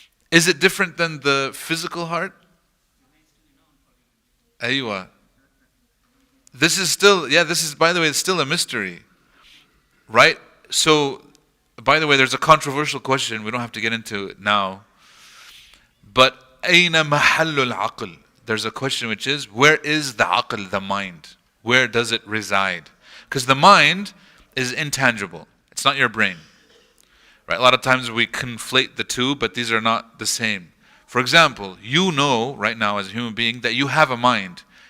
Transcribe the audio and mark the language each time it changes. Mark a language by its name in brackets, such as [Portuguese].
[English] Is it different than the physical heart? Aywa. This is still, by the way, it's still a mystery. Right? So, by the way, there's a controversial question. We don't have to get into it now. [Arabic] But, أين محل العقل? [English] There's a question which is, where is the aql, the mind? Where does it reside? Because the mind is intangible. It's not your brain. Right? A lot of times we conflate the two, but these are not the same. For example, you know right now as a human being that you have a mind.